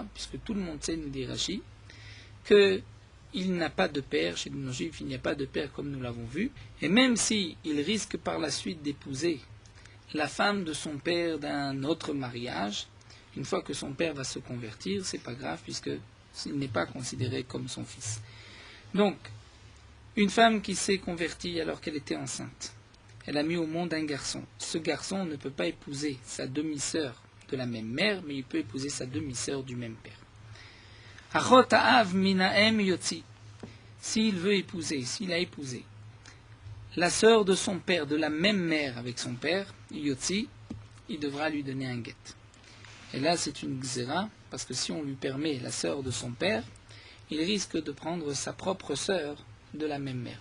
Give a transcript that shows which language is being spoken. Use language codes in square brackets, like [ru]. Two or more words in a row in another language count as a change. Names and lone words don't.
[fr] Puisque tout le monde sait, nous dit Rashi, qu'il n'a pas de père, chez les non-juifs, il n'y a pas de père comme nous l'avons vu, et même s'il risque par la suite d'épouser la femme de son père d'un autre mariage, Une fois que son père va se convertir, c'est pas grave puisqu'il n'est pas considéré comme son fils. Donc, une femme qui s'est convertie alors qu'elle était enceinte, elle a mis au monde un garçon. Ce garçon ne peut pas épouser sa demi-sœur de la même mère, mais il peut épouser sa demi-sœur du même père. [he] אחות האב מאמו יוציא. [fr] S'il a épousé la sœur de son père de la même mère avec son père, yotzi, il devra lui donner un guet. Et là, c'est une xéra, parce que si on lui permet la sœur de son père, il risque de prendre sa propre sœur de la même mère.